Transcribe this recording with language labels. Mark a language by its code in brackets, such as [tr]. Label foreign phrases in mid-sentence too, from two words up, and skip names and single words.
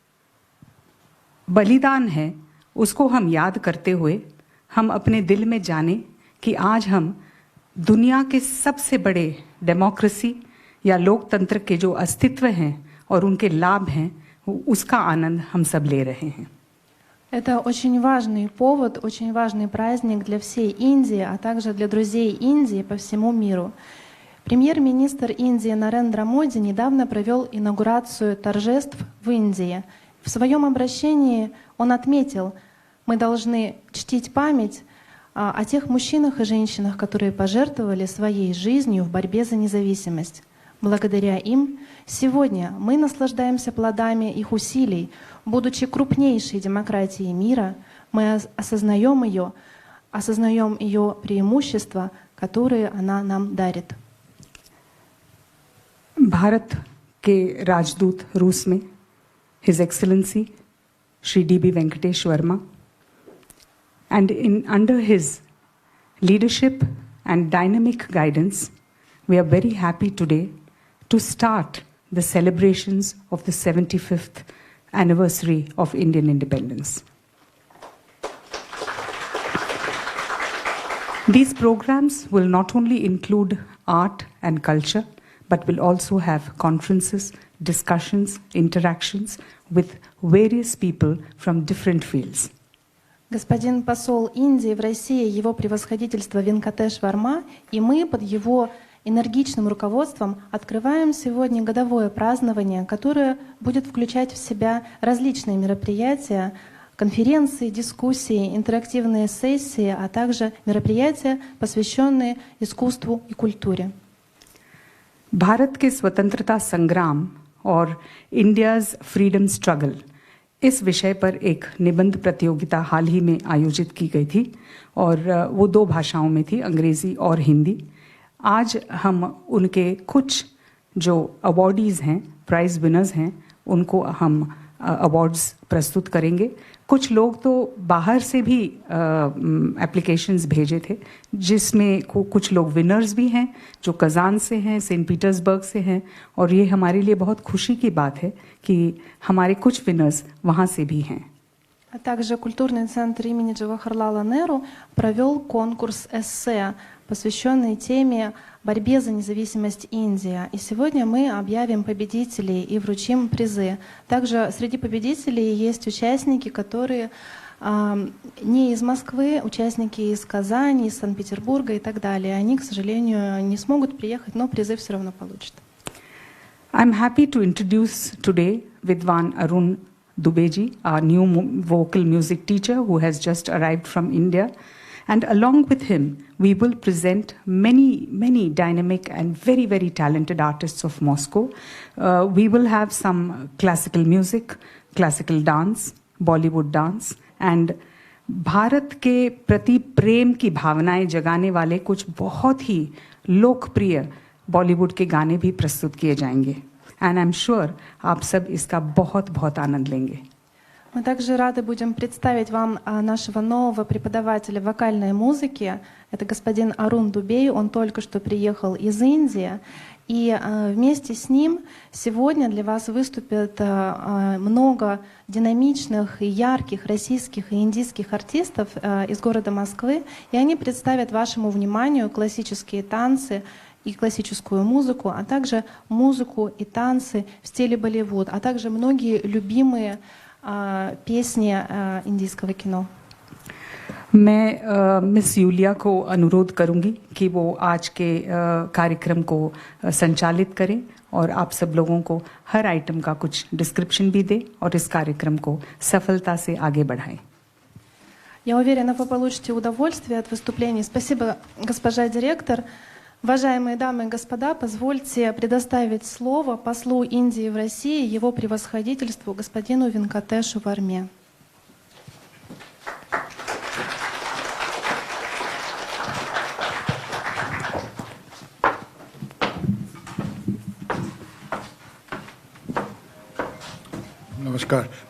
[hi] बलिदान है उसको हम याद करते हुए हम अपने दिल में जाने कि आज हम दुनिया के सबसे बड़े डेमोक्रेसी या लोकतंत्र के जो अस्तित्व हैं और उनके लाभ हैं उसका आनंद हम सब ले रहे हैं। [ru] Это очень важный повод, очень важный праздник для всей Индии, а также для друзей Индии по всему миру. Премьер-министр Индии Нарендра Моди недавно провел инаугурацию торжеств в Индии. В своем обращении он отметил, мы должны чтить память о тех мужчинах и женщинах, которые пожертвовали своей жизнью в борьбе за независимость. Благодаря им сегодня мы наслаждаемся плодами их усилий. Будучи крупнейшей демократией мира, мы осознаем ее преимущества, которые она нам дарит. [hi] भारत के राजदूत रूस में [en] His Excellency [hi] Shri D.B. [en] Venkatesh Verma, and under his leadership and dynamic guidance, we are very happy today to start the celebrations of the 75th anniversary of Indian independence. These programs will not only include art and culture, but will also have conferences, discussions, interactions with various people from different fields. [ru] Господин посол Индии в России, его превосходительство Венкатеш Варма, и мы под его энергичным руководством открываем сегодня годовое празднование, которое будет включать в себя различные мероприятия, конференции, дискуссии, интерактивные сессии, а также мероприятия, посвященные искусству и культуре. [hi] भारत के स्वतंत्रता संग्राम और [en] India's freedom struggle [hi] इस विषय पर एक निबंध प्रतियोगिता हाल ही में आयोजित की गई थी और वो 2 भाषाओं में थी, अंग्रेज़ी और हिंदी। आज हम उनके कुछ जो अवॉर्डीज़ हैं, [en] prize winners [hi] हैं, उनको हम अवार्ड्स प्रस्तुत करेंगे। कुछ लोग तो बाहर से भी एप्लीकेशंस भेजे थे, जिसमें कुछ लोग विनर्स भी हैं जो कज़ान से हैं, सेंट पीटर्सबर्ग से हैं, और ये हमारे लिए बहुत खुशी की बात है कि हमारे कुछ विनर्स वहाँ से भी हैं। [ru] А также культурный центр имени Джавахарлала Неру провел конкурс эссе, посвященный теме борьбе за независимость Индии. И сегодня мы объявим победителей и вручим призы. Также среди победителей есть участники, которые не из Москвы, участники из Казани, из Санкт-Петербурга и так далее. Они, к сожалению, не смогут приехать, но призы все равно получат. [en] I'm happy to introduce today Vidwan Arun Dubeji, our new vocal music teacher who has just arrived from India. And along with him, we will present many dynamic and very talented artists of Moscow. We will have some classical music, classical dance, Bollywood dance, and [hi] भारत के प्रति प्रेम की भावनाएं जगाने वाले कुछ बहुत ही लोकप्रिय बॉलीवुड के गाने भी प्रस्तुत किए जाएंगे. [en] and I am sure [hi] आप सब इसका बहुत बहुत आनंद लेंगे. [ru] Мы также рады будем представить вам нашего нового преподавателя вокальной музыки. Это господин Арун Дубей. Он только что приехал из Индии. И вместе с ним сегодня для вас выступит много динамичных и ярких российских и индийских артистов из города Москвы. И они представят вашему вниманию классические танцы и классическую музыку, а также музыку и танцы в стиле Болливуд, а также многие любимые песни индийского кино. [hi] मैं मिस यूलिया को अनुरोध करूंगी कि वो आज के कार्यक्रम को संचालित करें और आप सब लोगों को हर आइटम का कुछ डिस्क्रिप्शन भी दे और इस कार्यक्रम को सफलता से आगे बढ़ाएं. [ru] Я уверена, вы получите удовольствие от выступлений. Спасибо, госпожа директор. Уважаемые дамы и господа, позвольте предоставить слово послу Индии в России, его превосходительству господину Венкатешу Варме. [hi] Namaskar.